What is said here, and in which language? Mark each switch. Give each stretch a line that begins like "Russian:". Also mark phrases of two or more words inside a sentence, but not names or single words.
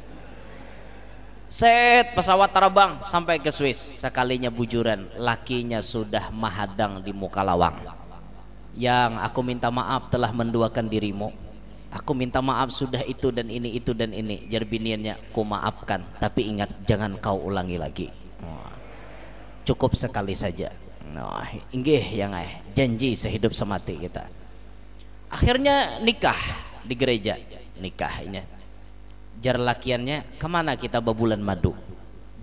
Banjar: Set pesawat terbang sampai ke Swiss, sekalinya bujuran lakinya sudah mahadang di muka lawang.
Indonesian: Yang aku minta maaf telah menduakan dirimu, aku minta maaf sudah itu dan ini jar biniannya, ku maafkan tapi ingat jangan kau ulangi lagi. Cukup sekali saja. Nah, inggih yang janji sehidup semati kita. Akhirnya nikah di gereja, nikah ini.
Banjar: Jar lakiannya, kemana kita babulan madu?